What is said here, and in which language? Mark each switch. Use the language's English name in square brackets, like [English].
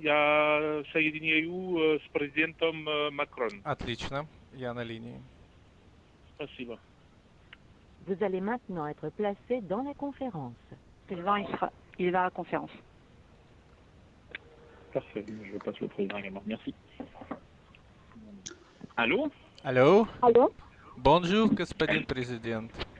[Russian] Я соединяю с президентом Макрон. Отлично. Я на линии. Спасибо. [French] Vous allez maintenant être placé dans la conférence. Il va à la conférence. Parfait, je passe le président également. Merci. Allô? [Russian] Алло. [French] Allô? [Russian] Bonjour, господин президент.